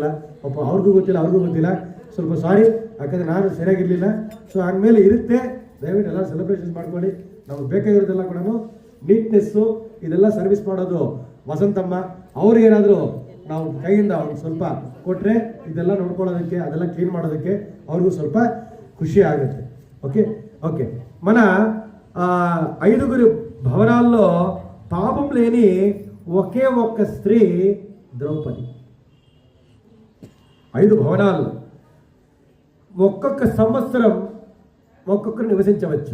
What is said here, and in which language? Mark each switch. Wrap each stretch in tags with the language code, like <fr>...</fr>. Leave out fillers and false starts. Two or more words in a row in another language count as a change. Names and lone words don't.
<kn>ಪಾಪ ಅವ್ರಿಗೂ ಗೊತ್ತಿಲ್ಲ, ಅವ್ರಿಗೂ ಗೊತ್ತಿಲ್ಲ. ಸ್ವಲ್ಪ ಸಾರಿ, ಯಾಕಂದರೆ ನಾನು ಸರಿಯಾಗಿರಲಿಲ್ಲ. ಸೊ ಆದಮೇಲೆ ಇರುತ್ತೆ, ದಯವಿಟ್ಟು ಎಲ್ಲ ಸೆಲೆಬ್ರೇಷನ್ಸ್ ಮಾಡ್ಕೊಳ್ಳಿ. ನಮಗೆ ಬೇಕಾಗಿರೋದೆಲ್ಲ ಕೂಡ ನೀಟ್ನೆಸ್ಸು ಇದೆಲ್ಲ ಸರ್ವಿಸ್ ಮಾಡೋದು ವಸಂತಮ್ಮ ಅವ್ರಿಗೇನಾದರೂ ನಾವು ಕೈಯಿಂದ ಒಂದು ಸ್ವಲ್ಪ ಕೊಟ್ಟರೆ ಇದೆಲ್ಲ ನೋಡ್ಕೊಳ್ಳೋದಕ್ಕೆ, ಅದೆಲ್ಲ ಕ್ಲೀನ್ ಮಾಡೋದಕ್ಕೆ ಅವ್ರಿಗೂ ಸ್ವಲ್ಪ ఖుషి ఆಗುತ್ತೆ.</kn> <te>ఓకే ఓకే మన 5 భవనాల్లో పాపం లేని ఒకే ఒక్క స్త్రీ ద్రౌపది. 5 భవనాల్లో ఒక్కొక్క సంవత్సరం ఒక్కొక్కరు నివసించవచ్చు.</te>